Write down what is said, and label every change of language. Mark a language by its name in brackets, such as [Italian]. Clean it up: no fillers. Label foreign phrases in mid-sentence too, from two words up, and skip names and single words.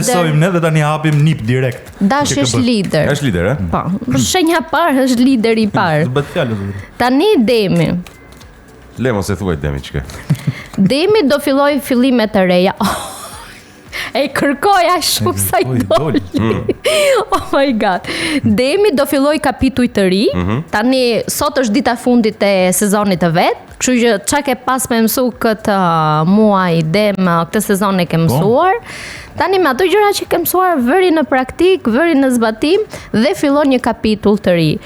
[Albanian] Besojmë ne dhe tani hapim nip direkt. Dashi është lider. Është lider, Po. Shenja e parë është lideri I parë. Bëhet fjalë. Tani Demi. Le mos e thuaj Demi çka. Demi do filloj fillime të reja. E kërkoja shumë sa I doli. [English] Oh my god. [Albanian] Demi do filloj kapituj të ri. Tani sot është dita fundit e sezonit të vet. Kështu që çka ke pas me mësu këtë muaj Dem, këtë sezon e ke mësuar. Tani me ato gjëra që ke mësuar vëri në praktik, vëri në zbatim dhe fillon një kapitull të ri.